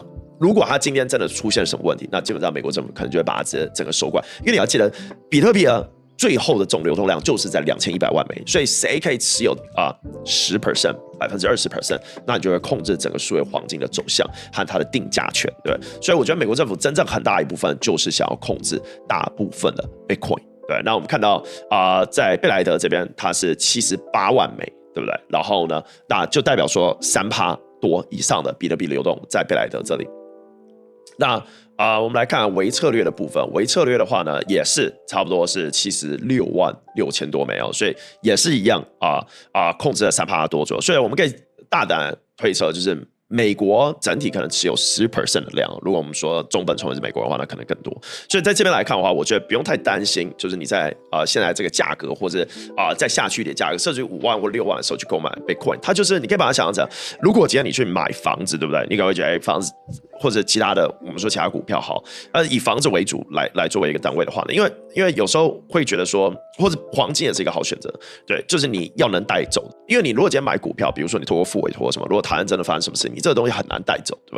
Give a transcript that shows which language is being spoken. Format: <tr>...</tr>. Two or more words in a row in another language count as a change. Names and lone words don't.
<zh>如果他今天真的出現什麼問題，那基本上美國政府可能就會把它整個收過來。因為你要記得，比特幣最後的總流通量就是在2100萬枚，所以誰可以持有10%、20%，那你就會控制整個數位黃金的走向和它的定價權，對。所以我覺得美國政府真正很大一部分就是想要控制大部分的 Bitcoin， 對。那我們看到在貝萊德這邊它是78萬枚，對不對？然後呢，那就代表說3%多以上的比特幣流動在貝萊德這裡。那我們來看微策略的部分。微策略的話呢，也是差不多是76萬6千多枚哦，所以也是一樣控制了3%多左右。所以我們可以大膽推測，就是美國整體可能持有10% 的量。如果我們說中本聰也是美國的話，那可能更多。所以在這邊來看的話，我覺得不用太擔心，就是你在現在這個價格，或者再下去一點價格，甚至於5萬或6萬的時候去購買 Bitcoin， 它就是你可以把它想象成，如果今天你去買房子，對不对？你可能會覺得，房子或者其他的，我们說其他股票好，以房子為主來作為一個單位的話呢，因為有時候會覺得說，或者黃金也是一個好選擇，對，就是你要能帶走，因為你如果今天買股票，比如說你透過複委託什麼，如果台灣真的發生什麼事情，你這個東西很難帶走，對吧？</zh>